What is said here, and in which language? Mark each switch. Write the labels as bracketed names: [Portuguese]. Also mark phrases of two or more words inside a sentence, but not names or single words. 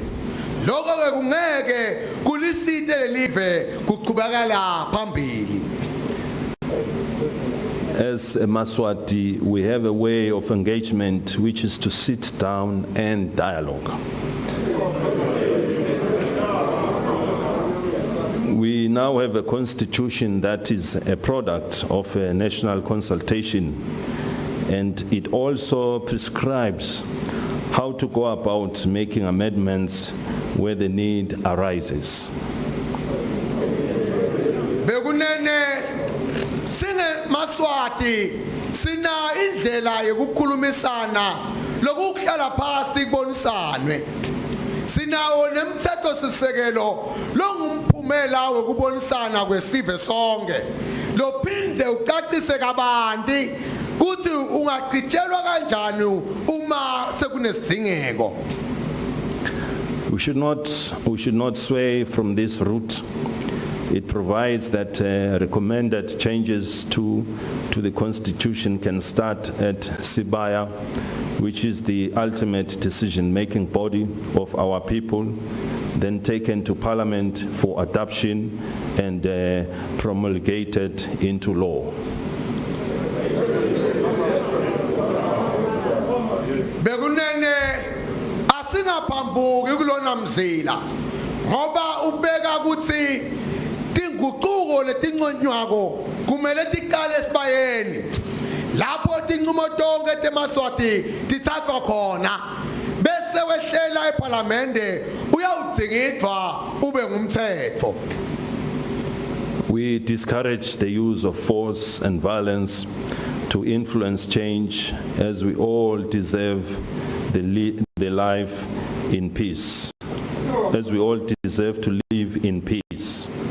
[Swati] Lokho ke kungeke kulisite lelive kuqhubekela phambili. [English] As a Maswati, we have a way of engagement which is to sit down and dialogue. We now have a constitution that is a product of a national consultation, and it also prescribes how to go about making amendments where the need arises. [Swati] Bekunene singe Maswati sina indlela yokukhulumisana lokuhlala phasi kubonisanwe. Sinawo nemthetho sisekelo longumphumela wokubonisana kwesive sonke. Lophinde ucacise kabanti kuthi ungachitshelwa kanjani uma sekunesidingeko. [English] We should not sway from this route. It provides that recommended changes to the Constitution can start at Sibaya, which is the ultimate decision-making body of our people, then taken to Parliament for adoption and promulgated into law. [Swati] Bekunene asingaphambuki kulona mzila ngoba ubeka kuthi tinguquko letinconywako kumele tiqale esibayeni lapho tinqumo tonke teMaswati tithathwa khona bese wehlela eParliamente uyawudzingidwa ube ngumthetho. [English] We discourage the use of force and violence to influence change, as we all deserve the life in peace, as we all deserve to live in peace.